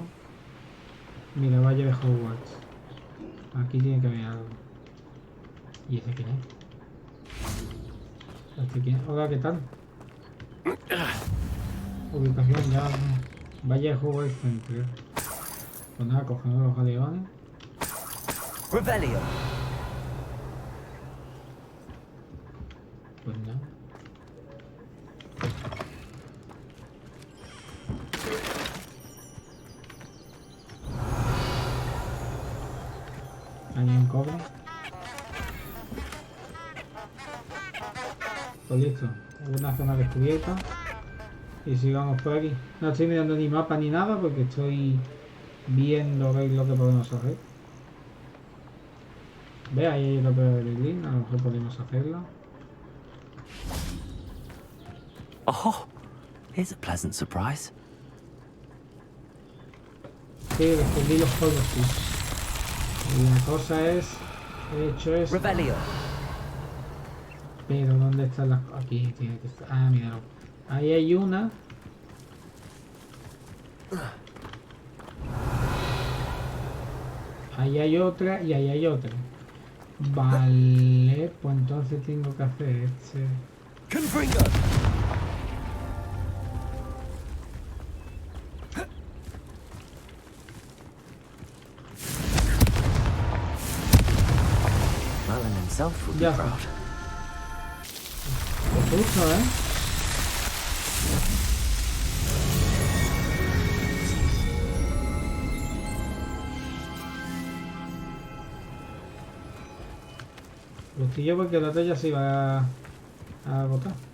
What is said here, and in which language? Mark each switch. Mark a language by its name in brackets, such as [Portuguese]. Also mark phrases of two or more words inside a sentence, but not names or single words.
[Spanish] Mira, valle de Hogwarts. Aquí tiene que haber algo. ¿Y ese quién es? ¿Este quién es? Hola, ¿qué tal? Ubicación ya. Valle de Hogwarts Center. Pues nada, cogemos los galeones. Revelio. Pues nada. Hay un cobre. Pues listo. Una zona descubierta. Y sigamos por aquí. No estoy mirando ni mapa ni nada porque estoy viendo ver lo que podemos hacer. Ve, ahí hay otra prueba de Berlín. A lo mejor podemos hacerla. [English] Oh, Here's a pleasant surprise. [Spanish] Sí, descubrí los Hogwarts. Y la cosa es, he hecho esto. Revelio. Pero ¿dónde están las cosas? Aquí tiene que estar. Ah, míralo. Ahí hay una. Ahí hay otra y ahí hay otra. Vale, pues entonces tengo que hacer este. [English] Merlin himself would be [Spanish] Ya está. [English] proud. [Spanish] Pues justo, ¿eh? Gustillo porque la otra ya se iba a botar.